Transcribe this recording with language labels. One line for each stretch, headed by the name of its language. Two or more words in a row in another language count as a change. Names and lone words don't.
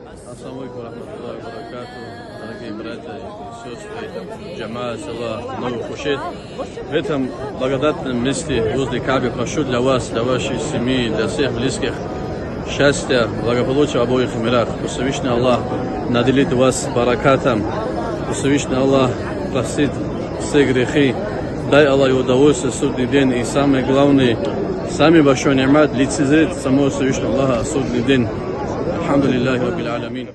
Arabic: السلام عليكم ورحمة الله وبركاته,
Russian: дорогие братья и сестры, джамаа села Новый Хушет. В этом благодатном месте возле Каабы прошу для вас, для вашей семьи, для всех близких счастья, благополучия в обоих мирах. Пусть Всевышний Аллах наделит вас баракатом, пусть Всевышний Аллах простит все грехи, дай Аллах удовольствие в судный день и самое главное, самый большой нимат лицезреть самого Всевышнего Аллаха в судный день.
Arabic: الحمد لله رب العالمين.